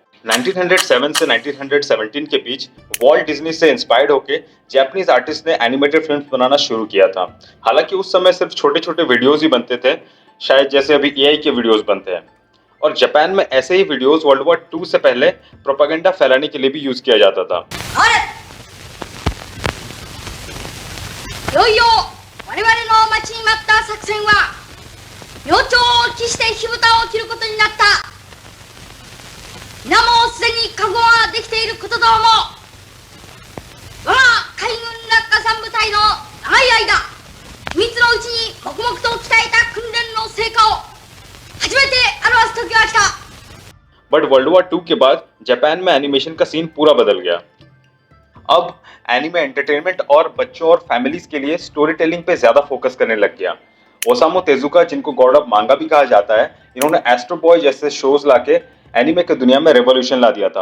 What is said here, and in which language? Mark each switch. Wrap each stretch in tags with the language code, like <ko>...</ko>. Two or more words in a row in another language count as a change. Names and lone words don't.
<hi>1907 से 1917 के बीच वॉल्ट डिज्नी से इंस्पायर्ड होकर</hi> <en>Japanese artist</en> <hi>ने</hi> <en>animated films</en> <hi>बनाना शुरू किया था। हालांकि उस समय सिर्फ छोटे छोटे वीडियोस ही बनते थे, शायद जैसे अभी एआई के वीडियोस बनते हैं। और जापान में ऐसे ही वीडियोस</hi> <en>World War 2</en> <hi>से पहले प्रोपेगेंडा फैलाने के लिए भी यूज किया जाता था।</hi> <ja>いよいよ我々の待ちに待った作戦は明朝を期して火蓋を切ることになった。皆もすでに覚悟ができていることとも、我が海軍落下三部隊の長い間秘密のうちに黙々と鍛えた訓練の成果を初めて表す時が来た。</ja> <en>But World War 2</en> <hi>के बाद जापान में एनिमेशन का सीन पूरा बदल गया। अब</hi> <en>anime entertainment</en> <hi>और बच्चों और फैमिलीज के लिए</hi> <en>story telling</en> <hi>पे ज्यादा फोकस करने लग गया। ओसामू तेजुका, जिनको</hi> <en>God of manga</en> <hi>भी कहा जाता है, इन्होंने एस्ट्रो बॉय जैसे शोज लाके एनिमे की दुनिया में रेवोल्यूशन ला दिया था।</hi>